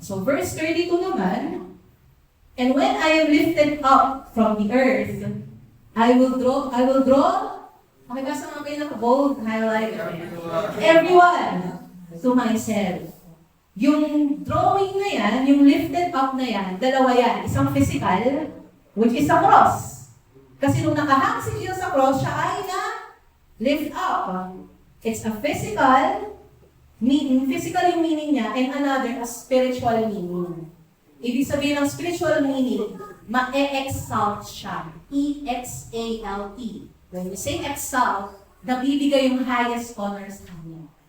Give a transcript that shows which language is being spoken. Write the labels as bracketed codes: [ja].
[en] So, verse 32 naman, and when I am lifted up from the earth, I will draw, [tl] makikasa mga kayo na [en] bold highlight, everyone to myself. [tl] Yung drawing na yan, yung lifted up na yan, dalawa yan. [en] Isang physical, which is a cross. [tl] Kasi nung nakahang si Jesus sa cross, siya ay na-lift up. [en] It's a physical meaning, physical yung meaning niya, and another, a spiritual meaning. [tl] Ibig sabihin ng spiritual meaning, ma-exalt siya. [en] E-X-A-L-T. When we say exalt, [tl] nabibigay yung highest honor sa kanya.